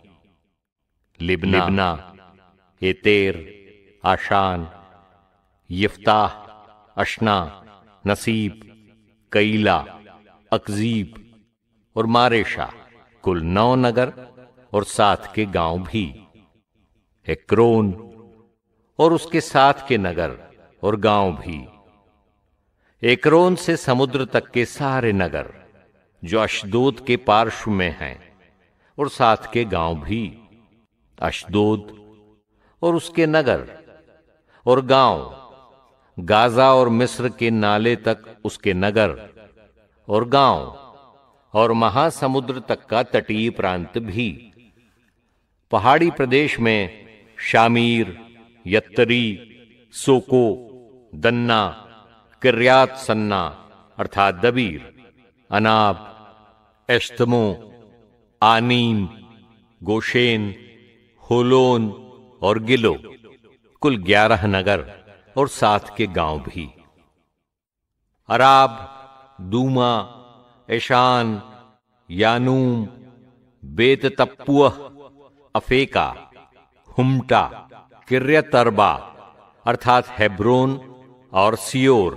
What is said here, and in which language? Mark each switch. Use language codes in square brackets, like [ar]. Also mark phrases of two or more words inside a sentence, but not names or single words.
[hi] लिब्ना, एतेर, आशान, यफ्ताह, अशना, नसीब, कैला, अकजीब और मारेशा। कुल 9 नगर और 7 के गांव भी। एक्रोन और उसके 7 के नगर और गांव भी। एक्रोन से समुद्र तक के सारे नगर जो अशदोद के पार्श्व में हैं और 7 के गांव भी। अशदोद और उसके नगर और गांव, गाजा और मिस्र के नाले तक उसके नगर और गांव और महासमुद्र तक का तटीय प्रांत भी। पहाड़ी प्रदेश में शामीर, यत्तरी, सोको, दन्ना, किर्यात सन्ना अर्थात दबीर, अनाब, एश्तमो, आनीम, गोशेन, होलोन और गिलो। कुल 11 नगर और 7 के गांव भी। अराब, दूमा, एशान, यानूम, बेत तप्पुअह, अफेका, हुमटा, किर्यत अरबा अर्थात हेब्रोन और सियोर।